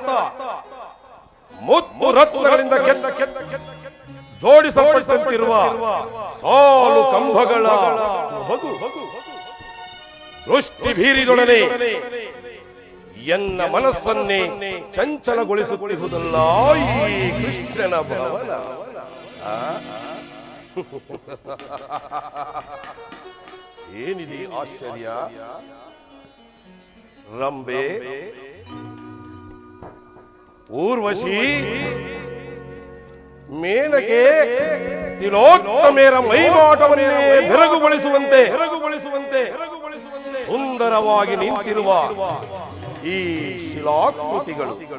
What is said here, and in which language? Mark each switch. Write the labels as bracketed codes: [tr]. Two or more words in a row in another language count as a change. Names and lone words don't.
[kn] ಮುತ್ತು ರತ್ನಗಳಿಂದ ಜೋಡಿಸಲ್ಪಟ್ಟಂತಿರುವ ಸಾಲು ಕಂಬಗಳ ದೃಷ್ಟಿ ಬೀರಿದೊಡನೆ ಎನ್ನ ಮನಸ್ಸನ್ನೇ ಚಂಚಲಗೊಳಿಸುತ್ತಿರುವುದಲ್ಲ ಈ ಕೃಷ್ಣನ ಭವನ. ಏನಿದೆ ಆಶ್ಚರ್ಯ? ರಂಬೆ, ಊರ್ವಶಿ, ಮೇನಕೆ, ತಿಲೋತ್ತಮೆಯರ ಮೈಮಾಟವನ್ನೇ ಬೆರಗುಗೊಳಿಸುವಂತೆ ಸುಂದರವಾಗಿ ನಿಂತಿರುವ ಈ ಶಿಲಾಕೃತಿಗಳು,